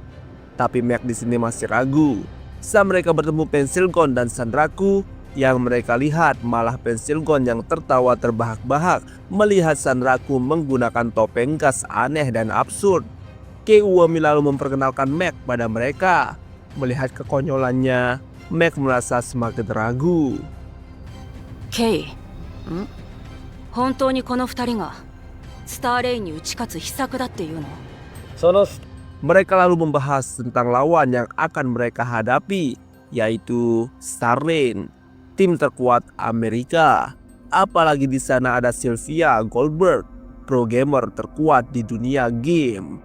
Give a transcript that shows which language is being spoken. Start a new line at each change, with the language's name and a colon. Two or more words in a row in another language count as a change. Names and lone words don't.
Indonesian: Tapi Mac di sini masih ragu. Saat mereka bertemu Pensilgon dan Sanraku, yang mereka lihat malah Pensilgon yang tertawa terbahak-bahak melihat Sanraku menggunakan topeng gas aneh dan absurd. Keiwomi lalu memperkenalkan Mac pada mereka. Melihat kekonyolannya, Mac merasa semakin ragu.
Japanese: Kei, 本当にこの二人がスターレインに打ち勝つ秘策だっていうの?
Indonesian: Mereka lalu membahas tentang lawan yang akan mereka hadapi, yaitu Starlane, tim terkuat Amerika. Apalagi di sana ada Sylvia Goldberg,
English: pro gamer
Indonesian: terkuat di dunia game.